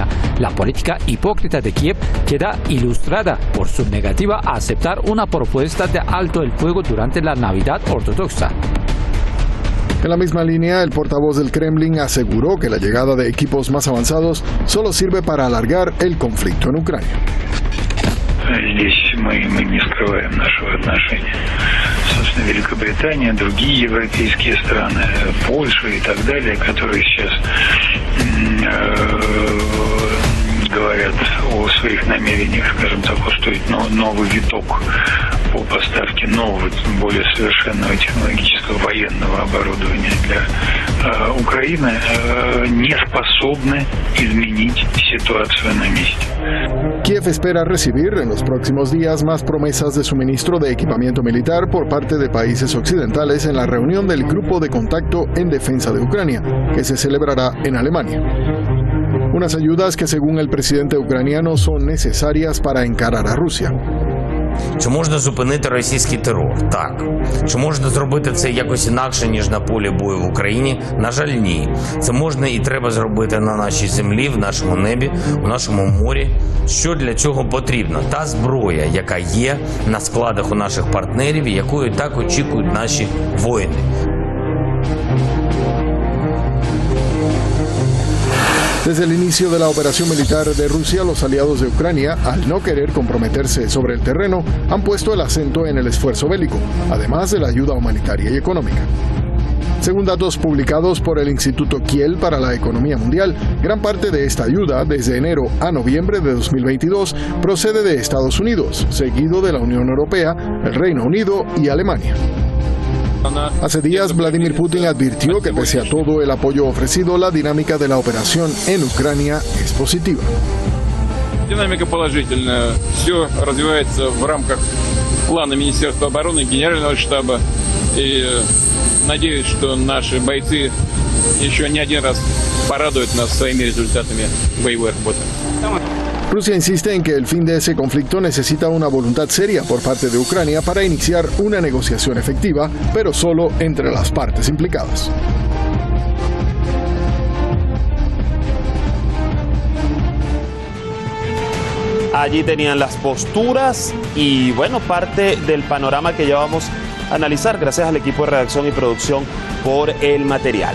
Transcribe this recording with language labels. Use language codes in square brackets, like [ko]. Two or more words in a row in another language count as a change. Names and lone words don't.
[es] La política hipócrita de Kiev queda ilustrada por su negativa a aceptar una propuesta de alto el fuego durante la Navidad ortodoxa. En la misma línea, el portavoz del Kremlin aseguró que la llegada de equipos más avanzados solo sirve para alargar el conflicto en Ucrania. [ru] Здесь мы не скрываем нашего отношения. Собственно, Великобритания, другие европейские страны, Польша и так далее, которые сейчас говорят о своих намерениях, скажем так, устроить новый виток по поставке нового, более совершенного технологического военного оборудования для Украины, не способны изменить ситуацию на месте. [es] Kiev espera recibir en los próximos días más promesas de suministro de equipamiento militar por parte de países occidentales en la reunión del Grupo de Contacto en Defensa de Ucrania, que se celebrará en Alemania. Unas ayudas que, según el presidente ucraniano, son necesarias para encarar a Rusia. [uk] Чи можна зупинити російський терор? Так. Чи можна зробити це якось інакше, ніж на полі бою в Україні? На жаль, ні. Це можна і треба зробити на нашій землі, в нашому небі, у нашому морі. Що для цього потрібно? Та зброя, яка є на складах у наших партнерів, якою так очікують наші воїни. [es] Desde el inicio de la operación militar de Rusia, los aliados de Ucrania, al no querer comprometerse sobre el terreno, han puesto el acento en el esfuerzo bélico, además de la ayuda humanitaria y económica. Según datos publicados por el Instituto Kiel para la Economía Mundial, gran parte de esta ayuda, desde enero a noviembre de 2022, procede de Estados Unidos, seguido de la Unión Europea, el Reino Unido y Alemania. Hace días, Vladimir Putin advirtió que pese a todo el apoyo ofrecido, la dinámica de la operación en Ucrania es positiva. [ru] Динамика положительная. Все развивается в рамках плана Министерства обороны, Генерального штаба. И надеюсь, что наши бойцы еще не один раз порадуют нас своими результатами боевой работы. [es] Rusia insiste en que el fin de ese conflicto necesita una voluntad seria por parte de Ucrania para iniciar una negociación efectiva, pero solo entre las partes implicadas. Allí tenían las posturas y, bueno, parte del panorama que llevamos a analizar gracias al equipo de redacción y producción por el material.